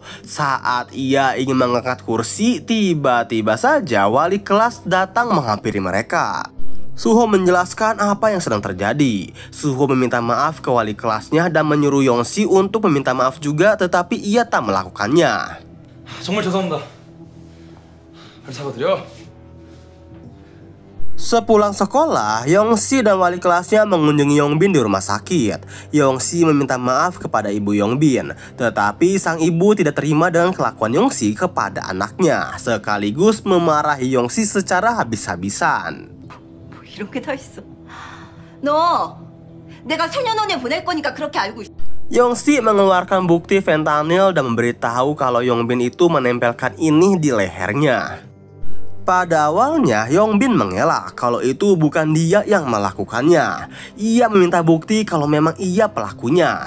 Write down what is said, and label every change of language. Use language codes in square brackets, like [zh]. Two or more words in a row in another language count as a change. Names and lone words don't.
[id] Saat ia ingin mengangkat kursi, tiba-tiba saja wali kelas datang menghampiri mereka. Suho menjelaskan apa yang sedang terjadi. Suho meminta maaf ke wali kelasnya dan menyuruh Yonsi untuk meminta maaf juga, tetapi ia tak melakukannya. [ko] 정말 죄송합니다. 사과드려. [id] Sepulang sekolah, Yongsi dan wali kelasnya mengunjungi Yongbin di rumah sakit. Yongsi meminta maaf kepada ibu Yongbin, tetapi sang ibu tidak terima dengan kelakuan Yongsi kepada anaknya, sekaligus memarahi Yongsi secara habis-habisan. [ko] 이렇게 다 있어. 너 내가 소년원에 보낼 거니까 그렇게 알고 있어. [id] Yongsi mengeluarkan bukti fentanyl dan memberitahu kalau Yongbin itu menempelkan ini di lehernya. Pada awalnya, Yongbin mengelak kalau itu bukan dia yang melakukannya. Ia meminta bukti kalau memang ia pelakunya.